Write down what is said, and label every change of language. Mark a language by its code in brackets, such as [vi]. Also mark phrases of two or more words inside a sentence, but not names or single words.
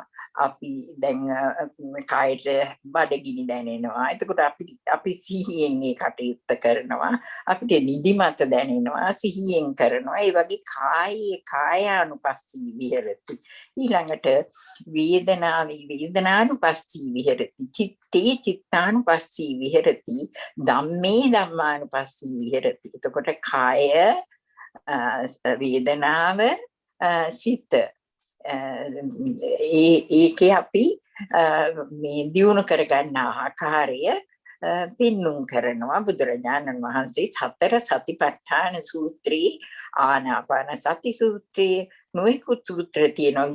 [si] අපි දැන් කායට බඩගිනි දැනෙනවා. එතකොට අපි සිහියෙන් ඒ කටයුත්ත කරනවා. අපිට නිදිමත දැනෙනවා, සිහියෙන් කරනවා. ඒ වගේ [pi] කායානුපස්සී විහෙරති. ඊළඟට වේදනානුපස්සී විහෙරති. චිත්තානුපස්සී විහෙරති. ධම්මානුපස්සී විහෙරති. [si] එතකොට කාය, වේදනාව, සිත ඒකේ අපි මේ දියුණු කරගන්න ආකාරය පින්නුම් කරනවා. බුදුරජාණන් වහන්සේ 4 සතිපට්ඨාන සූත්‍රයේ, ආනාපාන සති සූත්‍රයේ, නොයෙකුත් සූත්‍ර තියෙනවා.